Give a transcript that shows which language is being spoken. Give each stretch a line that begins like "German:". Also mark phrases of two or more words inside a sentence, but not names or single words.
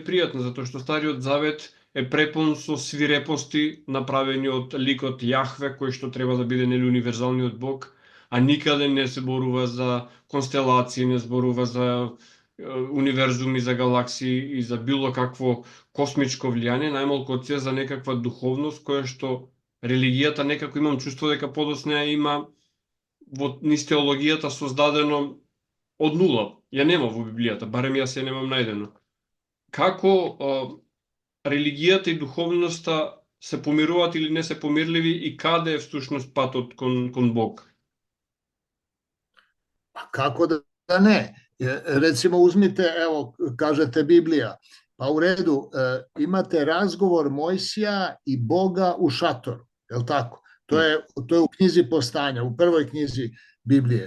Macedonian: пријатна, затоа што Стариот Завет е препон со свирепости направени од ликот Јахве, кој што треба да биде нели универзалниот Бог, а никаде не се зборува за констелации, не зборува за универзуми, за галаксии и за било какво космичко влијание, најмалку од се за некаква духовност која што религијата некако имам чувство дека подоцна има во низ теологијата создадено од нула. Ја нема во Библијата, барем јас ја немам најдено. Како религијата и духовноста се помируваат или не се помирливи и каде е всушност патот кон Бог?
Serbian: Pa kako da ne? Recimo uzmite, evo, kažete Biblija, pa u redu, imate razgovor Mojsija i Boga u šatoru, je li tako? To je u knjizi Postanja, u prvoj knjizi Biblije.